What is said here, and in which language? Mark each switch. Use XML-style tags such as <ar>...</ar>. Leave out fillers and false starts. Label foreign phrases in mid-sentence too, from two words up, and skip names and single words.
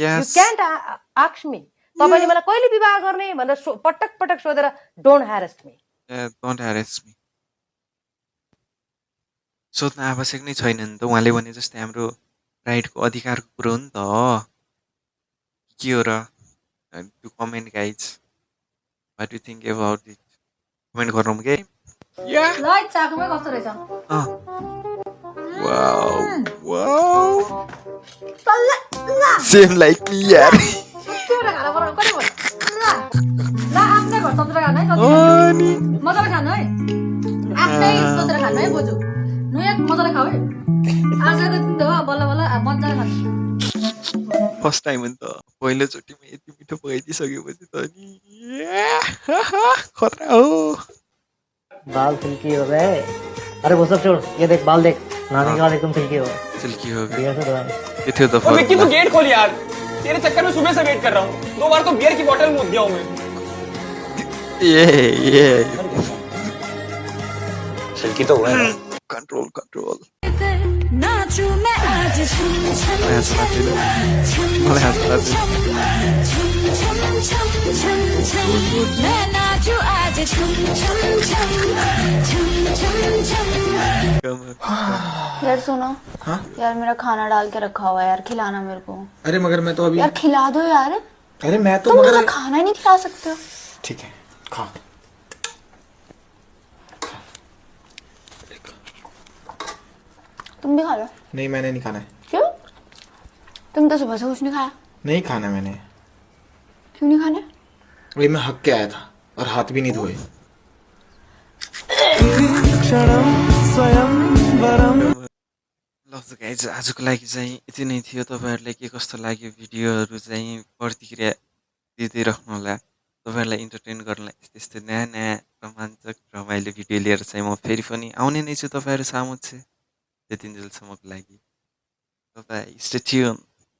<en>you can't ask me</en> <ne>तपाईले मलाई कहिले विवाह गर्ने भनेर पटक पटक सोधेर</ne> <en>don't harass me.</en> <ne>सोध्न आवश्यक नै छैन नि त। उहाँले भने जस्तै हाम्रो राइटको अधिकारको कुरो हो नि त। के हो र?</ne> <en>to comment guys, what do think about it?</en> <ne>कमेन्ट गर्नु के? लाइट चाकुमै कस्तो रहेछ?</ne> <en>wow same like me यार।</en> <ne>त्यो खाना बनाउनु कति भयो? ल आफ्नै सत्र खानु है मजाले खानु है आफ्नै सोचेर खानु है बोजू नुया मजाले खाऊ है आजको दिन त बल्ल बल्ल मजाले खानु</ne> <en>first time</en> <ne>हो नि त पहिलोचोटिमा यति मिठो पकाइदिइसकेपछि त नि खतरा हो</ne> <hi>बाल सिल्की हो गए अरे वो सब छोड़ ये देख बाल देख नानी के बाल एकदम सिल्की हो गए</hi> <ne>सिल्की हो गयो</ne> <hi>बियर से दवाई</hi> <ne>के थियो त</ne> <hi>विक्की तू गेट खोल यार तेरे चक्कर में सुबह से वेट कर रहा हूँ 2 बार तो बियर की बोतल मुद गया हूँ मैं ये सिल्की तो हुआ है</hi> <en>control control</en> <hi>नाचू मैं आज छम छम</hi> <ne>मलाई हाँस लाग्दैन मलाई हाँस लाग्दैन</ne> <hi>छम छम छम छम छम मैं नाचू आज छम छम छम छम छम छम यार सुनो यार मेरा खाना डाल के रखा हुआ है यार खिलाना मेरे को अरे मगर मैं तो अभी यार खिला दो यार अरे मैं तो तुम मगर मुझे खाना ही नहीं खिला सकते हो ठीक है खा तुम भी खा लो नहीं मैंने नहीं खाना है क्यों तुम तो सुबह से कुछ नहीं खाया नहीं खाना मैंने क्यों नहीं खाने वही मैं हक के आया था और हाथ भी नहीं धोए</hi> <ne>ल गाइज आजको लागि चाहिँ यति नै थियो तपाईँहरूलाई के कस्तो लाग्यो भिडियोहरू चाहिँ प्रतिक्रिया दिँदै राख्नु होला तपाईँहरूलाई इन्टरटेन गर्नलाई यस्तै यस्तै नयाँ नयाँ रोमाञ्चक रमाइलो भिडियो लिएर चाहिँ म फेरि पनि आउने नै छु तपाईँहरू सामु चाहिँ त्यतिन्जेलसम्मको लागि तपाईँ</ne> <en>stay tune</en>